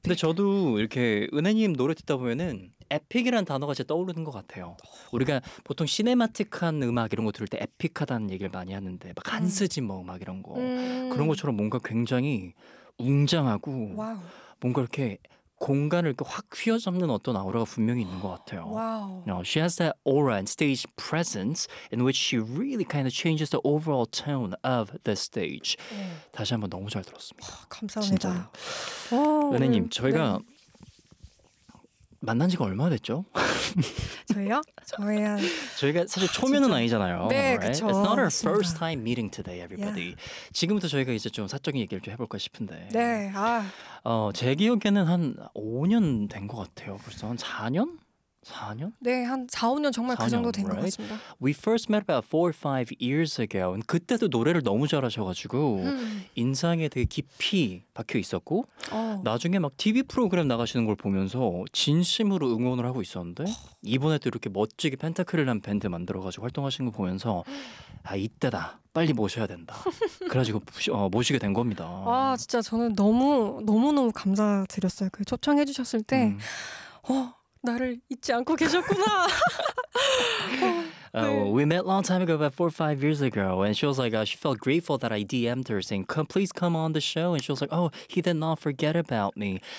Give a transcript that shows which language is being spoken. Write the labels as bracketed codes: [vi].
[ko] 근데 저도 이렇게 은혜님 노래 듣다 보면은 에픽이라는 단어가 제 떠오르는 것 같아요. 우리가 보통 시네마틱한 음악 이런 거 들을 때 에픽하다는 얘기를 많이 하는데 막 한스진 뭐 음악 이런 거 그런 것처럼 뭔가 굉장히 웅장하고 와우. 뭔가 이렇게 공간을 이렇게 확 휘어잡는 어떤 아우라가 분명히 있는 것 같아요. Wow. [en] Now, she has that aura and stage presence in which she really kind of changes the overall tone of the stage. [ko] 다시 한번 너무 잘 들었습니다. 감사합니다. 오, 은혜님, 저희가 만난 지가 얼마나 됐죠? 저희요? 저희야. 저희가 사실 초면은 아니잖아요. 네, [en] right? [ko] 그렇죠. [en] It's not our first time meeting today, everybody. Yeah. [ko] 지금부터 저희가 이제 좀 사적인 얘기를 좀 해볼까 싶은데. 네. 아. 제 기억에는 한 5년 된 것 같아요. 벌써 한 4년? 4년? 네, 한 4, 5년 정말 4년, 그 정도 된 것 [en] right? [ko] 같습니다. [en] We first met about 4 or 5 years ago. [ko] 그때도 노래를 너무 잘하셔가지고 인상에 되게 깊이 박혀있었고 나중에 막 TV 프로그램 나가시는 걸 보면서 진심으로 응원을 하고 있었는데 이번에도 이렇게 멋지게 펜타클이라는 밴드 만들어가지고 활동하시는 걸 보면서 아, 이때다. 빨리 모셔야 된다. 그래가지고 모시게 된 겁니다. 아, 진짜 저는 너무, 너무너무 감사드렸어요. 그 초청해주셨을 때 나를 잊지 않고 계셨구나. [en] We met a long time ago, about 4 or 5 years ago, and she was like, she felt grateful that I DM'd her saying, come, please come on the show. And she was like, oh, he did not forget about me.